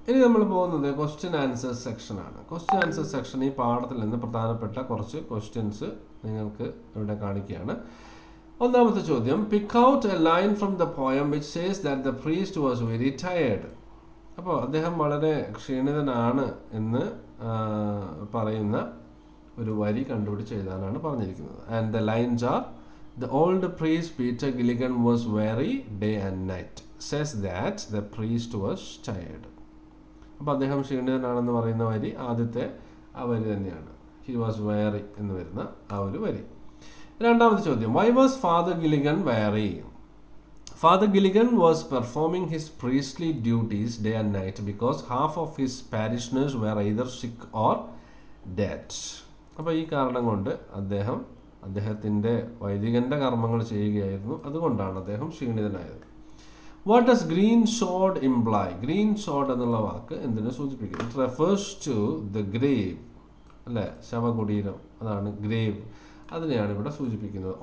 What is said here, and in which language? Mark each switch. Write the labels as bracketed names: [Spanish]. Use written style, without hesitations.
[Malayalam] ഇനി നമ്മൾ പോകുന്നത് ക്വസ്റ്റ്യൻ ആൻസർ സെക്ഷനാണ്. ക്വസ്റ്റ്യൻ ആൻസർ സെക്ഷൻ ഈ പാഠത്തിൽ നിന്ന് പ്രധാനപ്പെട്ട കുറച്ച് ക്വസ്റ്റ്യൻസ് നിങ്ങൾക്ക് ഇവിടെ കാണിക്കുകയാണ്. ഒന്നാമത്തെ ചോദ്യം, [English] Pick out a line from the poem which says that the priest was very tired. [Malayalam] അപ്പോൾ അദ്ദേഹം വളരെ ക്ഷീണിതനാണ് എന്ന് പറയുന്ന ഒരു വരി കണ്ടുപിടിച്ച് എഴുതാനാണ് പറഞ്ഞിരിക്കുന്നത്. [English] And the lines are, the old priest Peter Gilligan was weary day and night, says that the priest was tired. [Malayalam] അപ്പോൾ അദ്ദേഹം ക്ഷീണിതനാണെന്ന് പറയുന്ന വരി ആദ്യത്തെ ആ വരി തന്നെയാണ്. [English] he was weary [Malayalam] എന്ന് വരുന്ന ആ ഒരു വരി. രണ്ടാമത്തെ ചോദ്യം, [English] why was Father Gilligan weary? Father Gilligan was performing his priestly duties day and night because half of his parishioners were either sick or dead. [Malayalam] അപ്പോൾ ഈ കാരണം കൊണ്ട് അദ്ദേഹത്തിൻ്റെ വൈദികൻ്റെ കർമ്മങ്ങൾ ചെയ്യുകയായിരുന്നു. അതുകൊണ്ടാണ് അദ്ദേഹം ക്ഷീണിതനായത്. [English] What does green shod imply? [Malayalam] Green showed എന്നുള്ള വാക്ക് എന്തിനെ സൂചിപ്പിക്കും? [English] it refers to the grave, [Malayalam] അല്ലേ, ശവകുടീരം, അതാണ് ഗ്രേവ്, അതിനെയാണ് ഇവിടെ സൂചിപ്പിക്കുന്നത്.